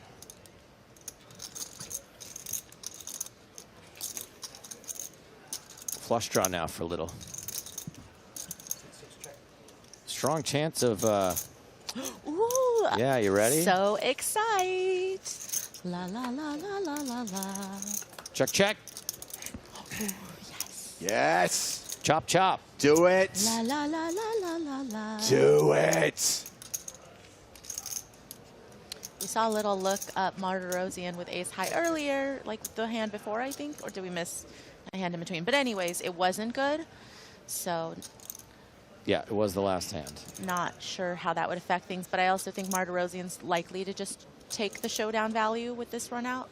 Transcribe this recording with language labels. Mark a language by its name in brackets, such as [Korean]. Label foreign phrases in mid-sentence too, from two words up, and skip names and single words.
[English] Flush draw now for Little. Strong chance of... Ooh, yeah, you ready? So excited. La, la, la, la, la, la, la. Check, check. Yes. Yes. Chop, chop. Do it. La, la, la, la, la, la, la. Do it. We saw a little look up Martirosian with ace high earlier, like the hand before, I think, or did we miss a hand in between? But anyways, it wasn't good, so Yeah, it was the last hand. not sure how that would affect things. But I also think Martirosian's likely to just take the showdown value with this run out.